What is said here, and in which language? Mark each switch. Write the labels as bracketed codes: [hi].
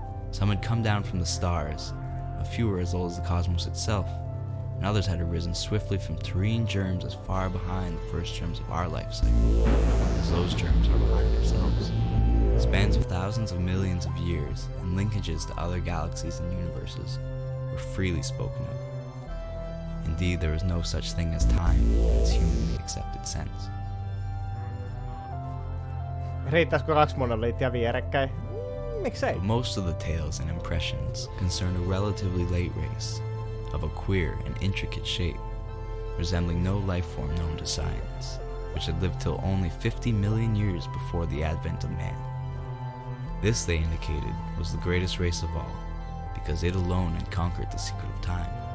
[en] Some had come down from the stars, a few were as old as the cosmos itself, and others had arisen swiftly from terrene germs as far behind the first germs of our life cycle, as those germs are behind ourselves. Spans of thousands of millions of years and linkages to other galaxies and universes were freely spoken of. Indeed, there is no such thing as time in its humanly accepted sense. [fi] Riittäisikö 2 monoliittia vierekkäin? Miksei? [en] But most of the tales and impressions concern a relatively late race, of a queer and intricate shape, resembling no life form known to science, which had lived till only 50 million years before the advent of man. This, they indicated, was the greatest race of all, because it alone had conquered the secret of time.